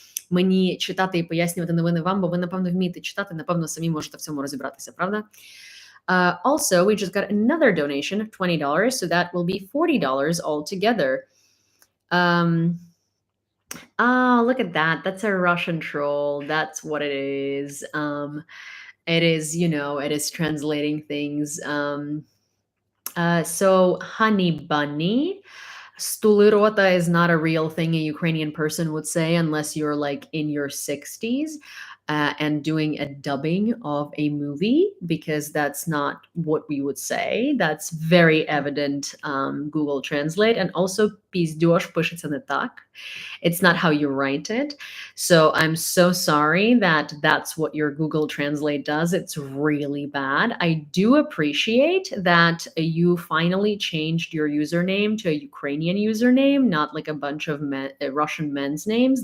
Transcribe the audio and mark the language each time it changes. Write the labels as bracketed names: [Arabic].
[Ukrainian] мені читати і пояснювати новини вам, бо ви, напевно, вмієте читати, напевно, самі можете в цьому розібратися, правда? [English] Also, we just got another donation of $20, so that will be $40 altogether. Oh, look at that. That's a Russian troll. That's what it is. It is, it is translating things. So honey bunny, stulirota is not a real thing a Ukrainian person would say unless you're like in your 60s. And doing a dubbing of a movie, because that's not what we would say. That's very evident Google Translate. And also, [Russian] пиздёж пишется не так. [English] It's not how you write it. So I'm so sorry that that's what your Google Translate does. It's really bad. I do appreciate that you finally changed your username to a Ukrainian username, not like a bunch of Russian men's names.